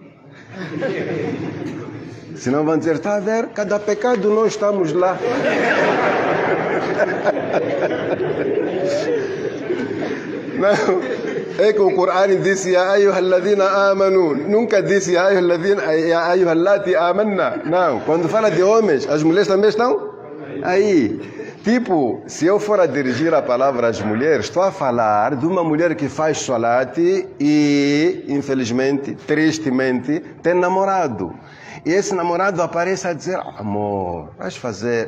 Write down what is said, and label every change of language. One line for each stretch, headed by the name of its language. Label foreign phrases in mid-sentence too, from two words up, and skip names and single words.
Portuguese: Senão vão dizer, está a ver, cada pecado nós estamos lá. Não, é que o Corão disse,
Arabic: يا أيها الذين آمنوا.
Portuguese: Nunca disse,
Arabic: يا أيها اللاتي آمنّ.
Portuguese: Não, quando fala de homens, as mulheres também estão aí. Tipo, se eu for a dirigir a palavra às mulheres, estou a falar de uma mulher que faz salat e, infelizmente, tristemente, tem namorado. E esse namorado aparece a dizer, amor, vais fazer...